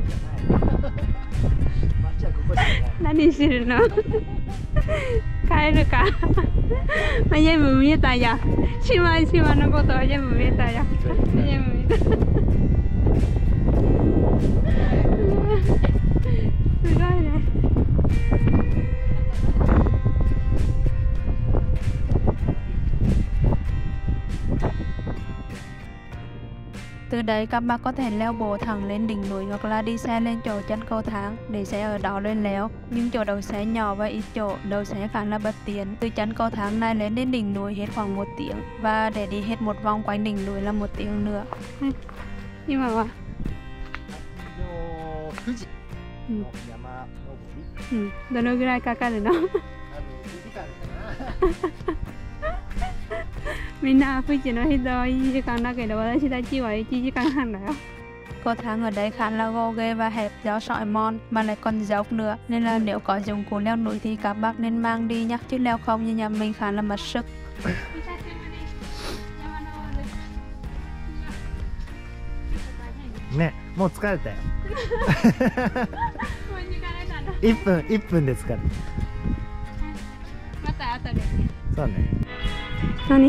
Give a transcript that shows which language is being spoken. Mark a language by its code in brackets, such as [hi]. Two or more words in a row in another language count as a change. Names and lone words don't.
[ja] 何してるの？帰るか。全部見えたよ。島のことは全部見えたよ。全部見えた。すごいね。 [vi] Từ đấy các bác có thể leo bộ thẳng lên đỉnh núi hoặc là đi xe lên chỗ chân cầu thang để xe ở đó lên leo. Nhưng chỗ đầu xe nhỏ và ít chỗ, đầu xe khá là bất tiện. Từ chân cầu thang này lên đến đỉnh núi hết khoảng 1 tiếng và để đi hết một vòng quanh đỉnh núi là 1 tiếng nữa. [ja] 今は富士の山登り。どのぐらいかかるの？みんな富士の人は1時間だけど私たちは1時間半だよ。 [vi] Cầu thang ở đây khá là gồ ghề và hẹp do sỏi mòn mà lại còn dốc nữa, nên là nếu có dụng cụ leo núi thì các bác nên mang đi nhé, chứ leo không như nhà mình khá là mất sức. [ja] ね、もう疲れたよ。1分で疲れた。また後で。そうね。何？